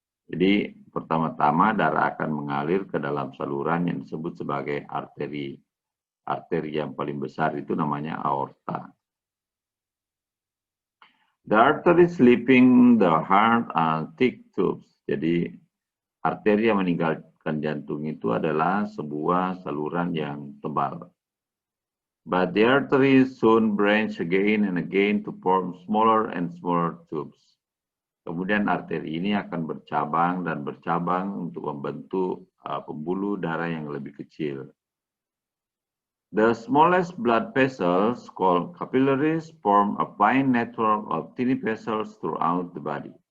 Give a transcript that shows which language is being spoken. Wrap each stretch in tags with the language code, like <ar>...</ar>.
<id>Jadi pertama-tama darah akan mengalir ke dalam saluran yang disebut sebagai arteri. Arteri yang paling besar itu namanya aorta.</id> <en>The arteries leaving the heart are thick tubes.</en> <id>Jadi arteri yang meninggalkan jantung itu adalah sebuah saluran yang tebal.</id> <en>But the arteries soon branch again and again to form smaller and smaller tubes.</en> <id>Kemudian arteri ini akan bercabang dan bercabang untuk membentuk pembuluh darah yang lebih kecil.</id> <en>The smallest blood vessels, called capillaries, form a fine network of tiny vessels throughout the body.</en>